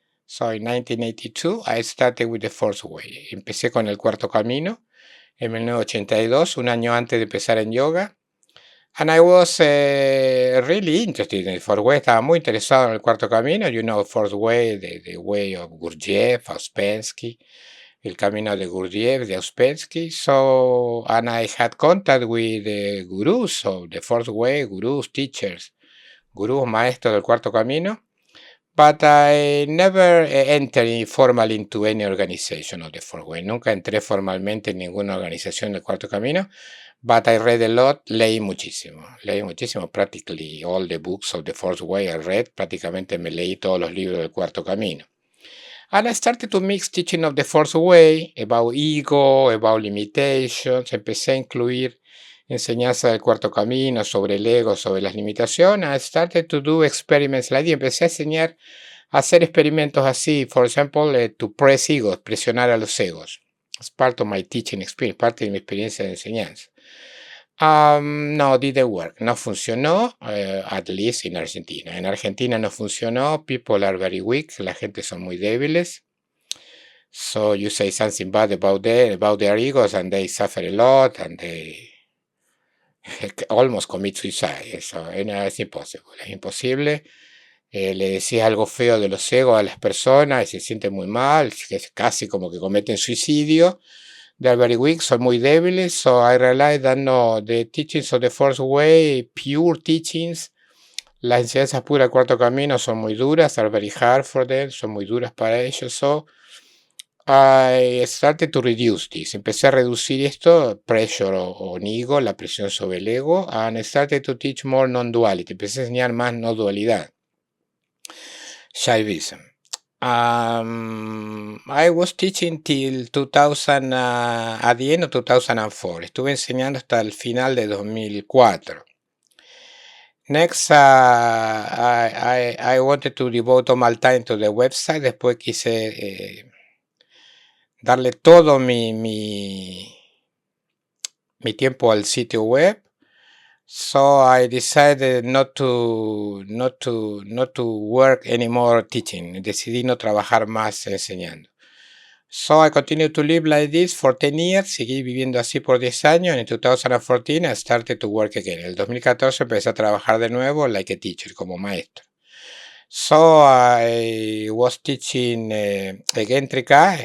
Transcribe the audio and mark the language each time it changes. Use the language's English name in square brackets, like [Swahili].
[English] So in 1982 I started with the Fourth Way. [Spanish] Empecé con el cuarto camino en 1982, un año antes de empezar en yoga. [English] And I was really interested in the Fourth Way. [Spanish] Estaba muy interesado en el cuarto camino. [English] You know, Fourth Way, the way of Gurdjieff, Ouspensky, [Spanish] el camino de Gurdjieff, de Ouspensky. [English] So, and I had contact with the gurus of the Fourth Way, gurus, teachers, gurus, [Spanish] maestros del cuarto camino. [English] But I never entered formally into any organization of the Fourth Way. [Spanish] Nunca entré formalmente en ninguna organización del Cuarto Camino. [English] But I read a lot, [Spanish] leí muchísimo, [English] practically all the books of the Fourth Way I read, [Spanish] prácticamente me leí todos los libros del Cuarto Camino. [English] And I started to mix teaching of the Fourth Way, about ego, about limitations, [Spanish] empecé a incluir enseñanza del Cuarto Camino sobre el ego, sobre las limitaciones. [English] I started to do experiments like that. [Spanish] Empecé a enseñar, a hacer experimentos así, [English] for example, to press egos, [Spanish] presionar a los egos. [English] It's part of my teaching experience, [Spanish] parte de mi experiencia de enseñanza. [English] No, didn't work. [Spanish] No funcionó, [English] at least in Argentina. [Spanish] En Argentina no funcionó. [English] People are very weak. [Spanish] La gente son muy débiles. [English] So you say something bad about their egos and they suffer a lot and they almost commit suicide. [Spanish] Eso es imposible. Es imposible. Le decís algo feo de los egos a las personas y se sienten muy mal. Es casi como que cometen suicidio. [English] They are very weak, [Spanish] son muy débiles, [English] so I realized that no, the teachings of the Fourth Way, pure teachings, [Spanish] las enseñanzas puras del Cuarto Camino son muy duras, [English] are very hard for them, [Spanish] son muy duras para ellos, [English] so I started to reduce this. [Spanish] Empecé a reducir esto, [English] pressure on ego, [Spanish] la presión sobre el ego, [English] and I started to teach more non-duality. [Spanish] Empecé a enseñar más no dualidad. Shaivism. [English] I was teaching till 2000, at the end of 2004. [Spanish] Estuve enseñando hasta el final de 2004. [English] Next, I wanted to devote all my time to the website. [Spanish] Después quise darle todo mi tiempo al sitio web. [English] So I decided not to work anymore teaching. [Spanish] Decidí no trabajar más enseñando. [English] So I continued to live like this for 10 years. [Spanish] Seguí viviendo así por 10 años. [English] En 2014 I started to work again. [Spanish] En el 2014 empecé a trabajar de nuevo [English] like a teacher, [Spanish] como maestro. [English] So I was teaching again Trika.